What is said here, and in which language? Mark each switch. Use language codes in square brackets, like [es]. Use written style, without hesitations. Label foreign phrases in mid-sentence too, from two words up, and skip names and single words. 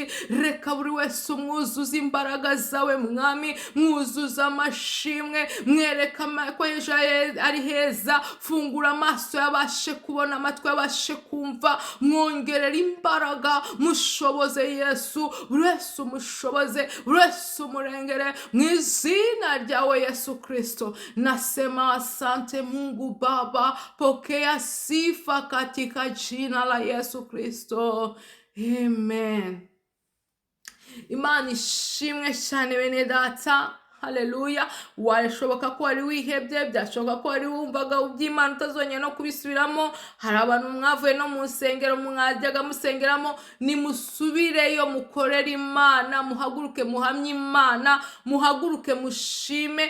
[rw] Reka buri wese umwuzuza imbaraga zawe mwami, mwuzuza amashimwe, mwereka ko ejo ari heza. Fungura amaso yabashe kubona, amatwi yabashe kumva, mwongerera imbaraga, mushoboze Yesu. Buri wese umushoboze, buri wese umurengere mu izina ryawe Yesu Kristo. [sw] Nasema asante Mungu Baba, pokea sifa katika jina la Yesu Kristo. Amen. [rw] Imana ishimwe cyane bene data. Haleluya. Warashoboka ko wari wihebye, byashoboka ko wari wumvaga uby'Imana utazongera no kubisubiramo. Hari abantu mwavuye no mu nsengero mwajyaga musengeramo, nimusubireyo mukorere Imana, muhaguruke muhamye Imana, muhaguruke mushime.